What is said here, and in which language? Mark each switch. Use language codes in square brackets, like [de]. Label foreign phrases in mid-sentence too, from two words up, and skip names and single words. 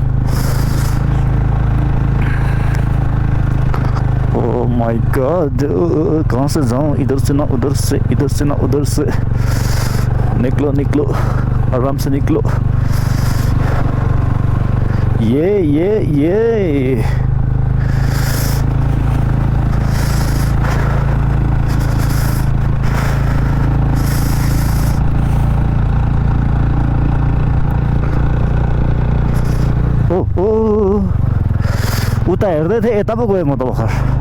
[en] oh my god, [hi] कहाँ से जाऊँ, इधर से ना उधर से, इधर से ना उधर से। निकलो निकलो, आराम से निकलो। [ne] ये उता हेर्दै थिएँ, यता पो गएँ म त भर्खर।